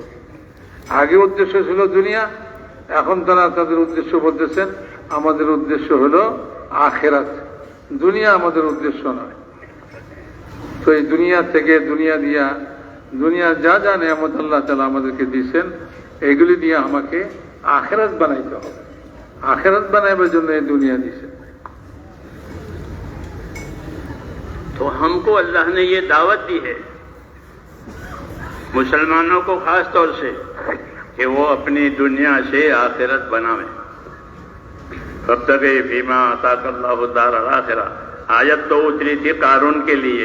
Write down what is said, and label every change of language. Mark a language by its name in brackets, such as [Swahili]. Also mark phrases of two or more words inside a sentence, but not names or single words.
[Bangla] আগে উদ্দেশ্য ছিল দুনিয়া, এখন তারা তাদের উদ্দেশ্য বলতেছেন আমাদের উদ্দেশ্য হলো আখিরাত, দুনিয়া আমাদের উদ্দেশ্য নয়. তো এই দুনিয়া থেকে, দুনিয়া যা যা নিয়ামত আল্লাহ তাআলা আমাদেরকে দিয়েছেন এগুলি দিয়ে আমাকে আখিরাত বানাইতে হবে, আখিরাত বানাইবার জন্য এই দুনিয়া দিয়েছেন. [Urdu] تو ہم کو اللہ نے یہ دعوت دی ہے مسلمانوں کو خاص طور سے کہ وہ اپنی دنیا سے آخرت بناویں. [Arabic] فابتغی فیما آتاک اللہ الدار الآخرہ [Urdu] آیت تو اتری تھی قارون کے لیے.